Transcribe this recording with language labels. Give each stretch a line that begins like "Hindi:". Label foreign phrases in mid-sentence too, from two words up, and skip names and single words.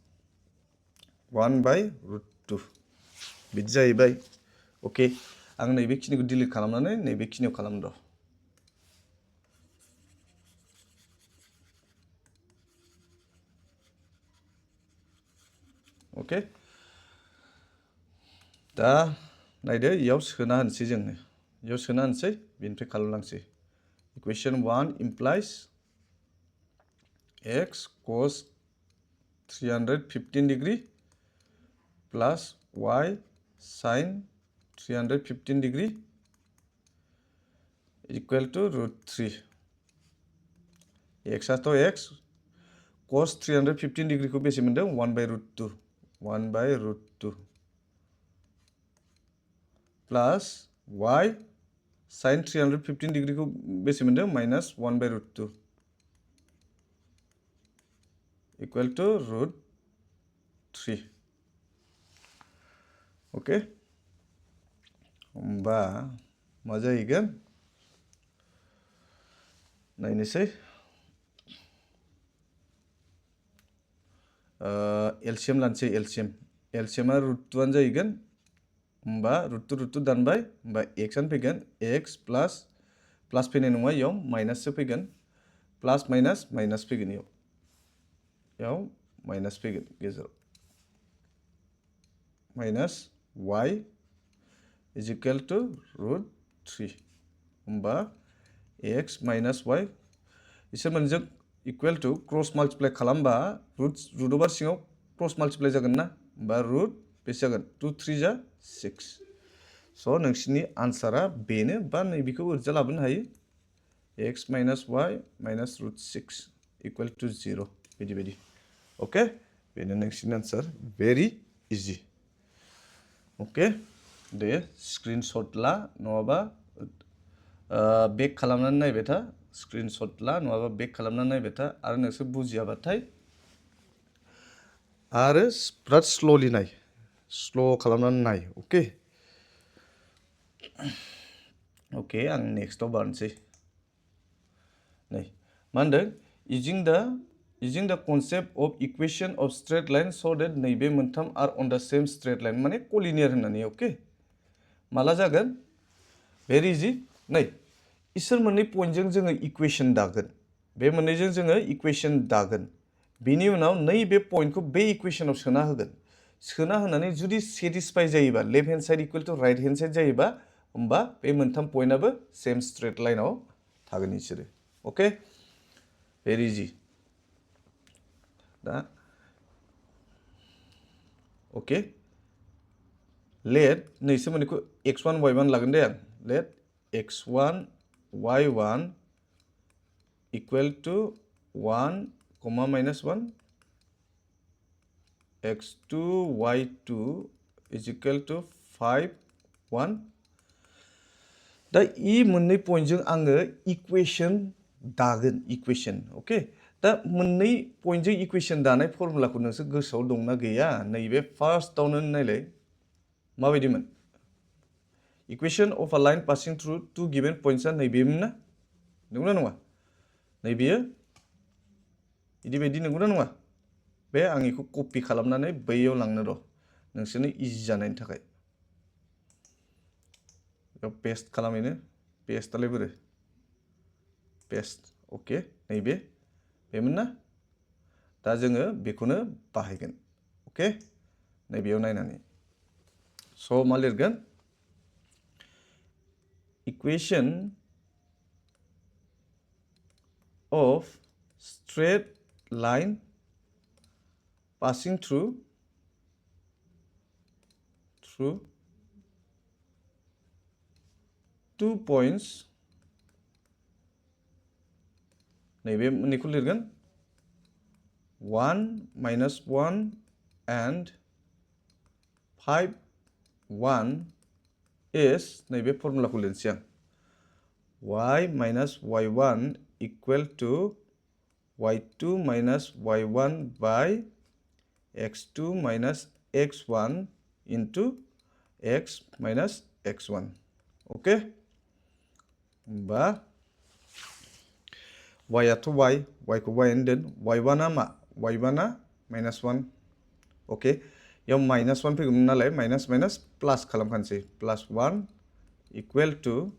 Bodo: 1/√2 बिदि जाहैबाय ओके आं नैबेखिनिखौ डिलिट खालामनानै नैबेखिनियाव खालामो र' ओके दा नायदो इयाव सोना होनसै जोङो इयाव सोना होनसै बेनिफ्राय खालामलांसै इकुवेशन 1
English: implies x cos 315 degree plus y sin 315 degree equal to √3
Bodo: x आथ'
English: x cos 315 degree
Bodo: खौ बेसे मोनदों 1/√2
English: plus y sin 315 degree
Bodo: को बेसे मोनदों माइनास 1/√2
English: equal to √3
Bodo: ओके होमबा मा जाहैगोन नायनोसै एलसीएम लानोसै एलसीएम एलसीएमा रुट 2 आनो जाहैगोन होमबा रुट 2 दानबाय होमबा x आनो फैगोन x प्लस प्लस फैनाय नङा इयाव माइनाससो फैगोन
English: plus minus minus
Bodo: फैगोन इयाव माइनास फैगोन गेजेराव माइनास
English: y is equal to root 3
Bodo: होमबा
English: x minus y
Bodo: इसोर मोनजों
English: equal to cross multiply
Bodo: खालामबा रुट ओभार सिङाव
English: cross multiply
Bodo: जागोन ना होमबा रुट बेसे जागोन 2 3 जा 6 स' नोंसिनि आन्सारा बेनो बा नैबेखौ ओरैजा लाबोनो हायो
English: x minus y minus root 6 equal to 0
Bodo: बिदि ओके बेनो नोंसिनि
English: answer very easy
Bodo: ओके दे स्क्रिनशट ला नङाबा बेक खालामनानै नायबाय था स्क्रिनशट ला नङाबा बेक खालामनानै नायबाय था आरो नोंसोर बुजियाबाथाय आरो बिराद स्ल'लि नाय स्ल' खालामनानै नाय ओके ओके आं नेक्स्टआव बारनोसै नै मा होनदों
English: using the concept of equation of straight line so that
Bodo: नैबे मोनथाम
English: are on the same straight line
Bodo: माने कलिनियर होननानै ओके माला जागोन
English: very easy
Bodo: नै इसोर मोननै पइन्टजों जोङो इकुवेशन दागोन बे मोननैजों जोङो इकुवेशन दागोन बिनि उनाव नैबे पइन्टखौ बे इकुवेशनाव सोना होगोन सोना होनानै जुदि सेटिसफाइ जायोबा
English: left hand side equal to right hand side
Bodo: जायोबा होमबा बे मोनथाम पइन्टआबो
English: same straight line
Bodo: थागोन इसोरो ओके
English: very easy
Bodo: दा ओके लेट नैसो मोनैखौ
English: x1 y1 लागोन दे आं लेट x1 y1 equal to 1 comma minus 1 x2 y2 is equal to 5
Bodo: 1 दा ई मोननै पइन्टजों आङो इकुवेशन दागोन इकुवेशन ओके दा मोननै पइन्टजों इकुवेशन दानाय फर्मुलाखौ नोंसोर गोसोआव दंना गैया नैबे फार्स्टआवनो नायलाय माबायदिमोन
English: equation of a line passing through two given points
Bodo: नैबेमोन ना नंगौना नङा नैबेयो बिदि नंगौना नङा बे आं बेखौ कपि खालामनानै बैयाव लांनो र' नोंसोरनो इजि जानायनि थाखाय पेस्ट खालामैनो पेस्टआलाय बोरो पेस्ट ओके नैबे बेमोन ना दा जोङो बेखौनो बाहायगोन ओके नैबेयाव नायनानै स' मा लिरगोन इकुवेशन
English: of straight line passing through two points
Bodo: नैबे मोननैखौ लिरगोन
English: 1 minus 1 and 5 1 is
Bodo: नैबे फर्मुलाखौ लिरनोसै आं
English: y minus y1 equal to y2 minus y1 by x2 minus x1 into x minus x1 okay बा
Bodo: y आथ' y को y होनदों y1 आ मा y1 आ
English: minus 1 okay
Bodo: याव minus 1 फैगौमोन नालाय
English: minus minus plus
Bodo: खालामखानोसै plus 1 equal to